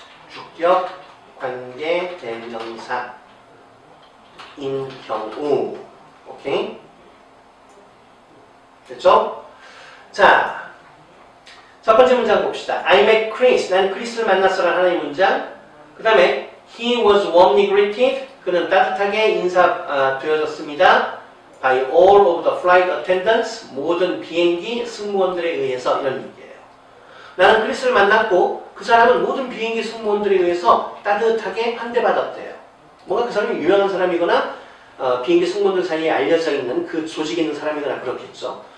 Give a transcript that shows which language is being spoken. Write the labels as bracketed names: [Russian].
[Korean] 주격 관계대명사인 경우. 오케이? 됐죠? 자, 첫 번째 문장 봅시다. [English] I met Chris. [Korean] 난 크리스를 만났어라는 하나의 문장. 그 다음에 [English] He was warmly greeted. [Korean] 그는 따뜻하게 인사되어졌습니다. [English] By all of the flight attendants. [Korean] 모든 비행기 승무원들에 의해서. 이런 얘기예요. 나는 크리스를 만났고 그 사람은 모든 비행기 승무원들에 의해서 따뜻하게 환대받았대요. 뭔가 그 사람이 유명한 사람이거나 비행기 승무원들 사이에 알려져 있는 그 조직에 있는 사람이거나 그렇겠죠.